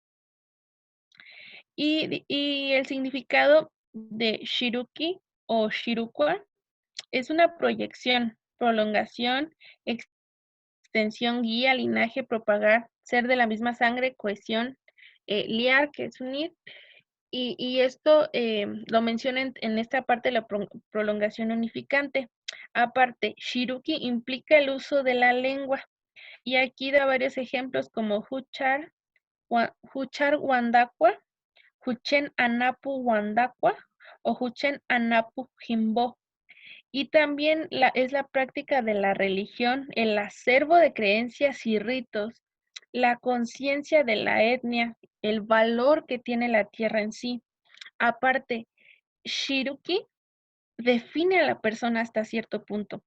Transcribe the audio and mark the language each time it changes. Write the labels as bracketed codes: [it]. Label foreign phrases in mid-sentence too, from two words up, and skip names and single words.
[es] Y el significado de Shiruki o Shirukwa es una proyección, prolongación, extensión, guía, linaje, propagar, ser de la misma sangre, cohesión, liar, que es unir. Y esto lo menciona en esta parte de la prolongación unificante. Aparte, Shiruki implica el uso de la lengua. Y aquí da varios ejemplos como [tsz] Huchar Wandakwa, Huchen Anapu Wandakwa [es] o [tsz] Huchen Anapu Jimbo. [es] Y también es la práctica de la religión, el acervo de creencias y ritos, la conciencia de la etnia, el valor que tiene la tierra en sí. Aparte, Shiruki define a la persona hasta cierto punto.